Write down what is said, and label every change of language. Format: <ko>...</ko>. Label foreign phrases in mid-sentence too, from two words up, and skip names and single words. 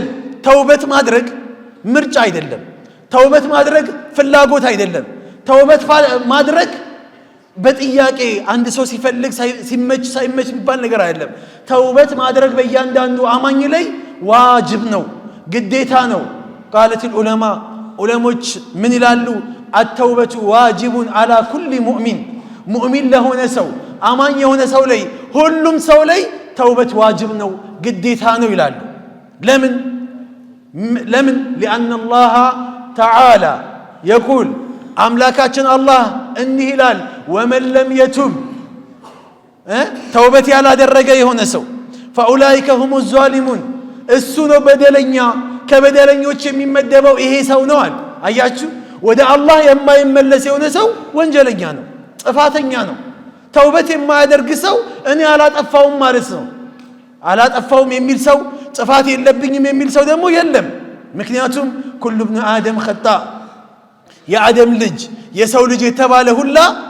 <am>ተውበት ማድረግ ምርጫ አይደለም ተውበት ማድረግ ፍላጎት አይደለም ተውበት ማድረግ በጥያቄ አንድ ሰው ሲፈልግ ሲመች ሳይመች የሚባል ነገር አይደለም ተውበት ማድረግ በእያንዳንዱ አማኝ ላይ ዋጅብ ነው ግዴታ ነው</am> <ar>قالت العلماء</ar> <am>ዑለሞች ምን ይላሉ</am> <ar>التوبة واجب على كل مؤمن</ar> <am>ለሆነ ሰው አማኝ የሆነ ሰው ላይ ሁሉም ሰው ላይ ተውበት ዋጅብ ነው ግዴታ ነው ይላሉ ለምን</am> <ar>لأن الله تعالى يقول</ar> <am>አምላካችን አላህ እንዲህ ይላል</am> <ar>ومن لم يتب</ar> <am>ተውበት ያላደረገ የሆነ ሰው</am> <ar>فأولئك هم الظالمون</ar> <am>እሱ ነው በደለኛ ከበደለኞች የሚመደበው ይሄ ሰው ነው አለ አያችሁ ወደ አላህ የማይመለስ የሆነ ሰው ወንጀለኛ ነው ጥፋተኛ ነው ተውበት የማያደርግ ሰው እኔ አላጠፋውም ማለት ነው አላጠፋውም የሚል ሰው ጥፋት የለብኝም የሚል ሰው ደግሞ የለም ምክንያቱም</am> <ar>كل ابن آدم خطاء</ar> <am>የአደም ልጅ የሰው ልጅ የተባለ ሁላ</am>